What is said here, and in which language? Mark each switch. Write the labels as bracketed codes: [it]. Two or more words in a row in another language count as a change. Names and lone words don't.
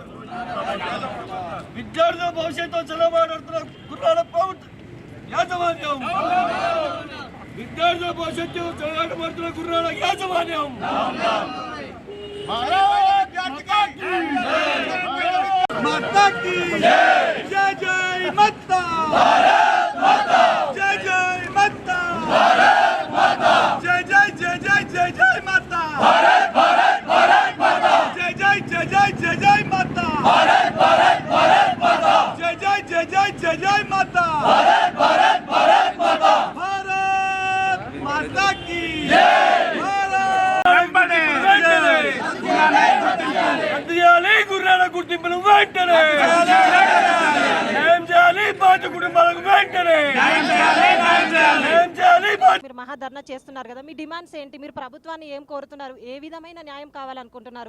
[te] విద్యార్థుల భవిష్యత్తుతో చెలగాటమాడుతున్న గురునానక్ యాజమాన్యం విద్యార్థుల భవిష్యత్తు చెలగాటమాడుతున్న గురునానక్ యాజమాన్యం [hi] माता की जय जय माता, जय जय माता, जय जय जय जय जय जय माता, जय जय जय जय जय जय माता, जय जय जय जय जय जय माता, भारत माता की जय, [te] भारत వెంటనే న్యాయం చేయాలి, బాధిత కుటుంబాలకు వెంటనే న్యాయం చేయాలి. మీరు మహాధర్నా చేస్తున్నారు కదా, మీ డిమాండ్స్ ఏంటి? మీరు ప్రభుత్వాన్ని ఏం కోరుతున్నారు? ఏ విధమైన న్యాయం కావాలనుకుంటున్నారు?